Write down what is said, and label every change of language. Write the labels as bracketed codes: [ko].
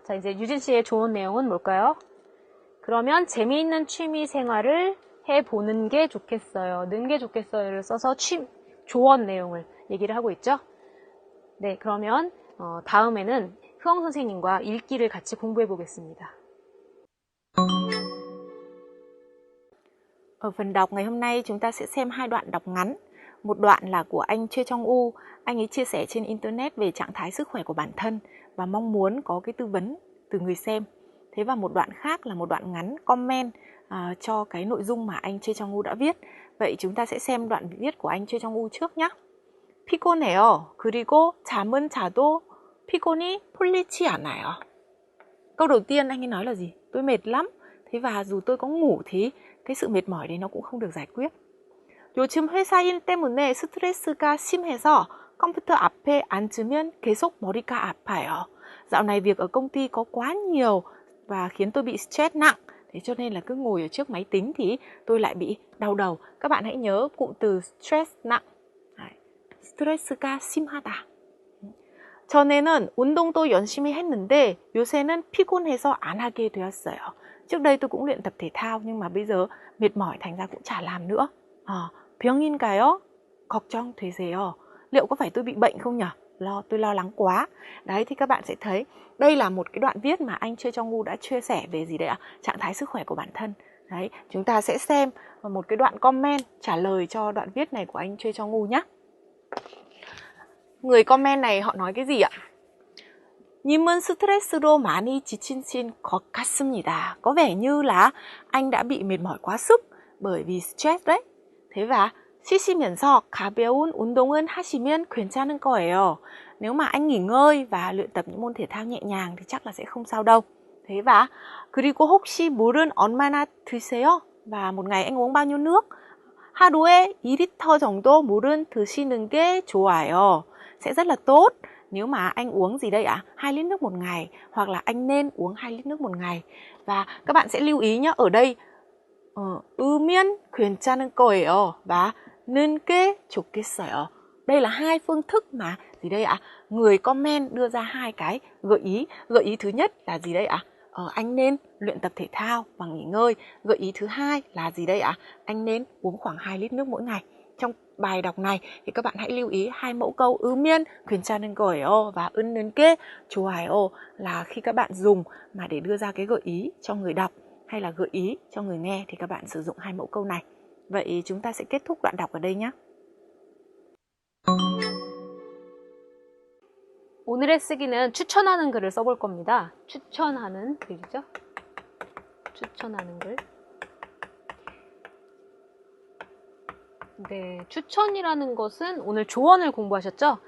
[ko] 자, 이제 유진 씨의 조언 내용은 뭘까요? 그러면 재미있는 취미 생활을 해보는 게 좋겠어요. 는 게 좋겠어요를 써서 조언 내용을 얘기를 하고 있죠. 네, 그러면 다음에는 흐엉 선생님과 읽기를 같이 공부해 보겠습니다. [vi] Ở phần đọc ngày hôm nay chúng ta sẽ xem hai đoạn đọc ngắn. Một đoạn là của anh Choi Chong U, anh ấy chia sẻ trên internet về trạng thái sức khỏe của bản thân và mong muốn có cái tư vấn từ người xem. Thế và một đoạn khác là một đoạn ngắn comment cho cái nội dung mà anh Choi Chong U đã viết. Vậy chúng ta sẽ xem đoạn viết của anh Choi Chong U trước nhé. [ko] 피곤해요. 그리고 잠은 자도 피곤이 풀리지 않아요. [vi] Câu đầu tiên anh ấy nói là gì? Tôi mệt lắm. Thế và dù tôi có ngủ thì cái sự mệt mỏi đấy nó cũng không được giải quyết. [ko] 요즘 회사 일 때문에 스트레스가 심해서 컴퓨터 앞에 앉으면 계속 머리가 아파요. [vi] Dạo này việc ở công ty có quá nhiều và khiến tôi bị stress nặng. Thế cho nên là cứ ngồi ở trước máy tính thì tôi lại bị đau đầu. Các bạn hãy nhớ cụm từ stress nặng. [ko] 스트레스가 심하다. 전에는 운동도 열심히 했는데 요새는 피곤해서 안 하게 되었어요. [vi] Trước đây tôi cũng luyện tập thể thao nhưng mà bây giờ mệt mỏi thành ra cũng chả làm nữa. [ko] 병인가요? 걱정되세요. [vi] Liệu có phải tôi bị bệnh không nhỉ? Tôi lo lắng quá. Đấy thì các bạn sẽ thấy đây là một cái đoạn viết mà anh Choi Chong U đã chia sẻ về gì đấy ạ? Trạng thái sức khỏe của bản thân. Đấy, chúng ta sẽ xem một cái đoạn comment trả lời cho đoạn viết này của anh Choi Chong U nhé. Người comment này họ nói cái gì ạ? [ko] 님은 스트레스로 많이 지치신 것 같습니다. [vi] Có vẻ như là anh đã bị mệt mỏi quá sức bởi vì stress đấy. Thế và [ko] 쉬시면서 가벼운 운동은 하시면 괜찮을 거예요. [vi] Nếu mà anh nghỉ ngơi và luyện tập những môn thể thao nhẹ nhàng thì chắc là sẽ không sao đâu. Thế và [ko] 그리고 혹시 물은 얼마나 드세요? [vi] Và một ngày anh uống bao nhiêu nước? [ko] 하루에 2리터 정도 물은 드시는 게 좋아요. [vi] Sẽ rất là tốt nếu mà anh uống gì đây ạ? 2 lít nước một ngày, hoặc là anh nên uống 2 lít nước một ngày. Và các bạn sẽ lưu ý nhé, ở đây 으면 괜찮을 거예요 và 는 게 좋겠어요. Đây là hai phương thức mà gì đây ạ? Người comment đưa ra hai cái gợi ý. Gợi ý thứ nhất là gì đây ạ? Anh nên luyện tập thể thao và nghỉ ngơi. Gợi ý thứ hai là gì đây ạ? Anh nên uống khoảng 2 lít nước mỗi ngày. Trong bài đọc này thì các bạn hãy lưu ý hai mẫu câu 으면 괜찮은 거예요 và 은는 게 좋아요 là khi các bạn dùng mà để đưa ra cái gợi ý cho người đọc hay là gợi ý cho người nghe thì các bạn sử dụng hai mẫu câu này. Vậy chúng ta sẽ kết thúc đoạn đọc ở đây nhé. [ko] 오늘의 쓰기는 추천하는 글을 써볼 겁니다. 추천하는 글이죠. 추천하는 글. 네, 추천이라는 것은 오늘 조언을 공부하셨죠?